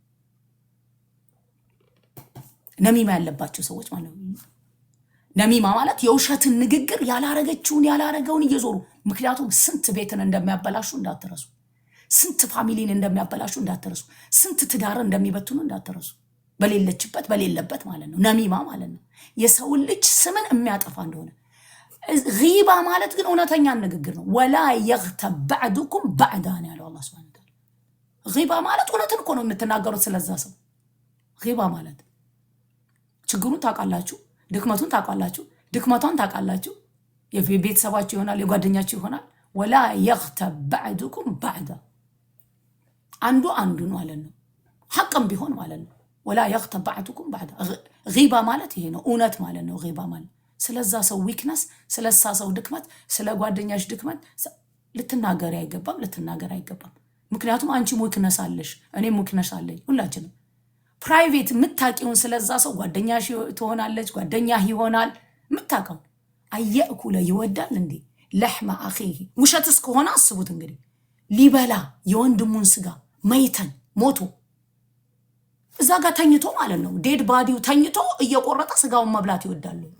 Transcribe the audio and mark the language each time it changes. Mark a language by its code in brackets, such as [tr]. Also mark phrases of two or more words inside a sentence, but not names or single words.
[am] ነሚማ ያለባቸው ሰዎች ማለት ነው። ነሚማ ማለት የውሸትን ንግግር ያላረገውን እየዞሩ ምክንያቱም ስንት ቤትን እንደሚያበላሹ እንዳትረሱ፣ ስንት ፋሚሊን እንደሚያበላሹ እንዳትረሱ፣ ስንት ትዳርን እንደሚበትኑ እንዳትረሱ። በሌለበት ማለት ነው ነሚማ ማለት ነው። የሰው ልጅ ስምን የሚያጠፋ እንደሆነ። ጊባ ማለት ግን እውነተኛ ንግግር ነው። [ar] ولا يغتب بعضكم بعضا [am] ያለው አላህ [ar] سبحانه وتعالى። [am] ጊባ ማለት እውነትን እኮ ነው የምትናገሩት ስለዛ ሰው። ጊባ ማለት ችግሩን ታውቃላችሁ፣ ድክመቱን ታውቃላችሁ፣ ድክመቷን ታውቃላችሁ። የቤተሰባችሁ ይሆናል፣ የጓደኛችሁ ይሆናል። [ar] ولا يغتب بعضكم بعضا [am] አንዱ አንዱን ማለት ነው። ሐቅም ቢሆን ማለት ነው። ወላ [ar] يغتب بعضكم بعضا [am] ጊባ ማለት ይሄ ነው እውነት ማለት ነው። ጊባ ማለት ስለዛ ሰው ዊክነስ፣ ስለዛ ሰው ድክመት፣ ስለ ጓደኛሽ ድክመት ልትናገሪ አይገባም። ምክንያቱም አንቺም ዊክነስ አለሽ፣ እኔም ዊክነስ አለኝ። ሁላችንም ፕራይቬት የምታውቂውን ስለዛ ሰው ጓደኛሽ ትሆናለች፣ ጓደኛህ ይሆናል። የምታውቀው አየእኩለ ይወዳል እንዴ [ar] لحم أخيه [am] ውሸትስ ከሆነ አስቡት እንግዲህ ሊበላ የወንድሙን ስጋ መይተን ሞቶ እዛ ጋር ተኝቶ ማለት ነው። [en] dead body [am] ተኝቶ እየቆረጠ ስጋውን መብላት ይወዳል።